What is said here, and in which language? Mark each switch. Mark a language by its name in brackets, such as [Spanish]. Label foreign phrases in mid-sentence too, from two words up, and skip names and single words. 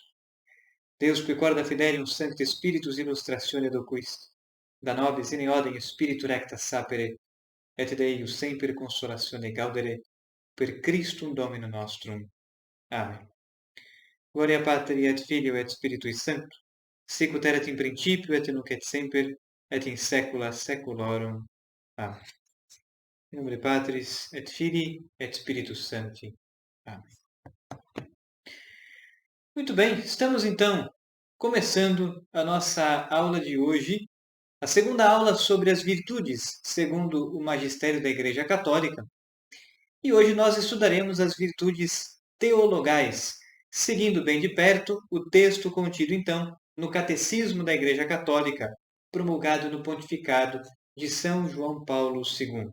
[Latin] Deus qui corda fidelium Sancte Spiritus illustratione docuist, da nobis in eodem Spiritu recta sapere, et Dei semper consolatione gaudere, per Christum Dominum nostrum. Amen. Gloria Patri et Filio et Spiritui Sancto, sic ut erat in principio et nunc et semper et in saecula saeculorum. Amen. In nomine Patris et Filii et Spiritus Sancti. [Portuguese] Amém. Muito bem, estamos então começando a nossa aula de hoje, a segunda aula sobre as virtudes, segundo o magistério da Igreja Católica. E hoje nós estudaremos as virtudes teologais, seguindo bem de perto o texto contido então no Catecismo da Igreja Católica, promulgado no pontificado de São João Paulo II.